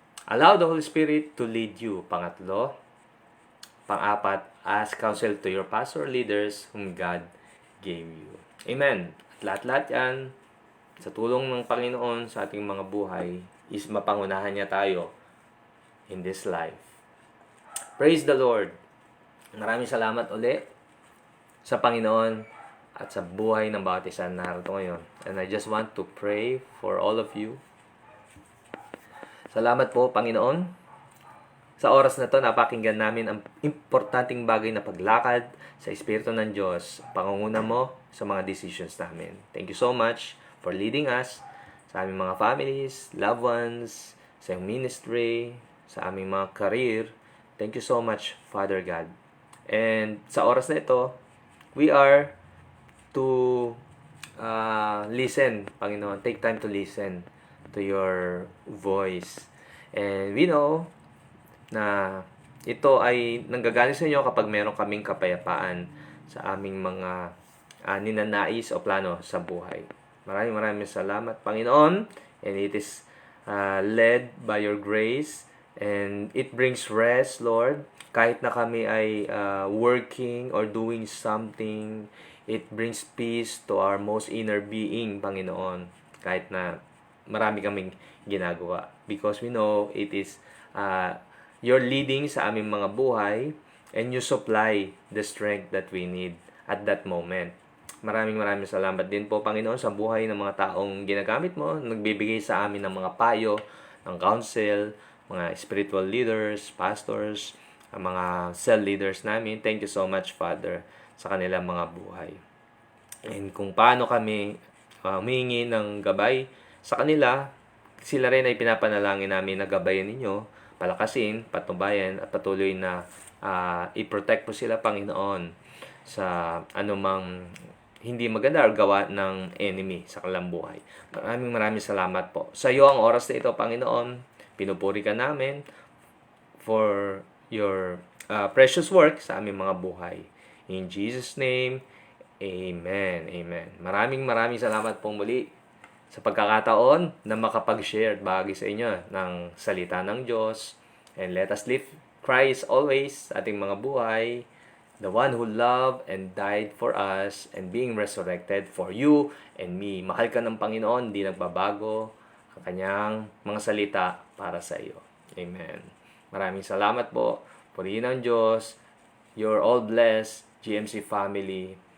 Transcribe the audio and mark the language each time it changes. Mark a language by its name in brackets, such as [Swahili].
[English] Allow the Holy Spirit to lead you. [Filipino] Pangatlo. Pang-apat, [English] ask counsel to your pastor leaders whom God gave you. Amen. [Filipino] At lahat-lahat yan, sa tulong ng Panginoon sa ating mga buhay, is mapangunahan niya tayo [English] in this life. Praise the Lord. [Filipino] Maraming salamat ulit sa Panginoon at sa buhay ng bawat isa na narito ngayon. [English] And I just want to pray for all of you. [Filipino] Salamat po, Panginoon. Sa oras na to, napakinggan namin ang importanteng bagay na paglakad sa Espiritu ng Diyos, pangunguna mo sa mga decisions namin. [English] Thank you so much for leading us [Filipino] sa aming mga [English] families, loved ones, [Filipino] sa iyong [English] ministry, sa aming mga career. Thank you so much, Father God. And [Filipino] sa oras na ito, [English] we are to listen, Panginoon. Take time to listen to your voice. And we know [Filipino] na ito ay nanggagaling sa inyo kapag meron kaming kapayapaan sa aming mga ninanais o plano sa buhay. Maraming salamat, Panginoon. [English] And it is led by your grace. And it brings rest, Lord. [Filipino] Kahit na kami ay [English] working or doing something, it brings peace to our most inner being, Panginoon. [Filipino] Kahit na marami kaming ginagawa. [English] Because we know it is your leading [Filipino] sa aming mga buhay, [English] and you supply the strength that we need at that moment. [Filipino] Maraming salamat din po, Panginoon, sa buhay ng mga taong ginagamit mo, nagbibigay sa amin ng mga payo, ng counsel, mga spiritual leaders, pastors, ang mga cell leaders namin. [English] Thank you so much, Father, [Filipino] sa kanilang mga buhay. And kung paano kami humingi ng gabay sa kanila, sila rin ay pinapanalangin namin na gabayan ninyo, palakasin, patnubayan, at patuloy na i-protect po sila, Panginoon, sa anumang hindi maganda or gawa ng enemy sa kanilang buhay. Maraming salamat po. Sa iyo ang oras na ito, Panginoon. Pinupuri ka namin [English] for your precious work [Filipino] sa aming mga buhay. [English] In Jesus' name, Amen. Amen. [Filipino] Maraming salamat po muli sa pagkakataon na makapag-share at bahagi sa inyo ng salita ng Diyos. [English] And let us live Christ always [Filipino] sa ating mga buhay, [English] the one who loved and died for us and being resurrected for you and me. [Filipino] Mahal ka ng Panginoon, hindi nagbabago ang kanyang mga salita para sa iyo. Amen. Maraming salamat po. Purihin ang Diyos. [English] You're all blessed, GMC family.